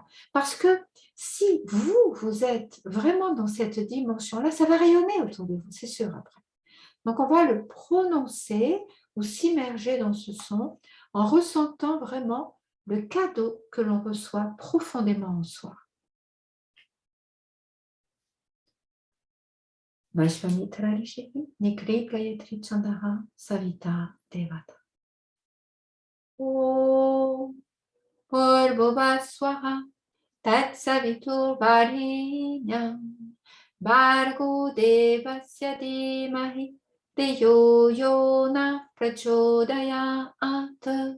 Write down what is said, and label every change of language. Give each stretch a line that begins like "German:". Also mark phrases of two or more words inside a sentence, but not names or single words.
French: Parce que si vous êtes vraiment dans cette dimension-là, ça va rayonner autour de vous, c'est sûr après. Donc on va le prononcer ou s'immerger dans ce son en ressentant vraiment le cadeau que l'on reçoit profondément en soi.
Sanskrit: विश्वामित्र ऋषिः निचृद् गायत्री छन्दः सविता देवता. ॐ भूर्भुवः स्वः. तत्सवितुर् वरेण्यं भर्गो देवस्य धीमहि धियो यो नः प्रचोदयात्.